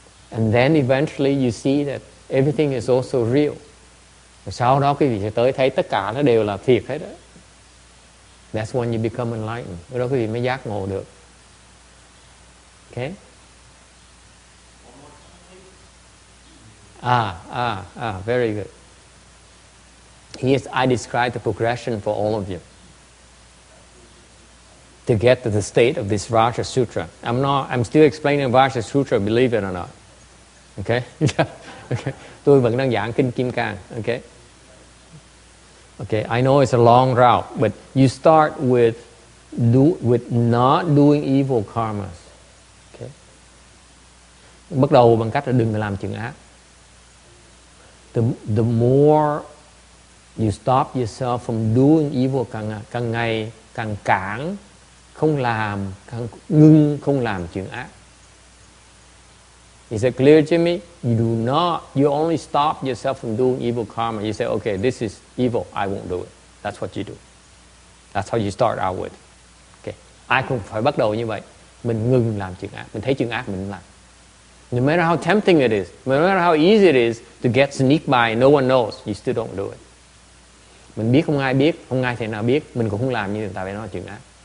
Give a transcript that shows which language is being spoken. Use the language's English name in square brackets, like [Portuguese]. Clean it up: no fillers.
[English] And then eventually you see that everything is also real. [Vietnamese] Rồi sau đó quý vị sẽ tới thấy tất cả nó đều là thiệt hết đó. [English] That's when you become enlightened. [Vietnamese] Lúc đó quý vị mới giác ngộ được. [English] Okay? Very good. Yes, I described the progression for all of you to get to the state of this Vajra Sutra. I'm still explaining Vajra Sutra, believe it or not. Okay? Okay. [Vietnamese] Tôi vẫn đang giảng kinh Kim Cang. [English] Okay? Okay, I know it's a long route, but you start with not doing evil karmas. Okay? [Vietnamese] Bắt đầu bằng cách là đừng làm chuyện ác. [English] The more you stop yourself from doing evil, [Vietnamese] càng ngày càng cản, không làm, càng ngưng không làm chuyện ác. [English] Is it clear to me? You only stop yourself from doing evil karma. You say, okay, this is evil, I won't do it. That's what you do. That's how you start out with. Okay. [Vietnamese] Ai cũng phải bắt đầu như vậy. Mình ngừng làm chuyện ác. Mình thấy chuyện ác mình làm. [English] No matter how tempting it is, no matter how easy it is to get sneak by, no one knows, you still don't do it. [Vietnamese] Mình biết, không ai thể nào biết, mình cũng không làm như người ta phải nói chuyện ác.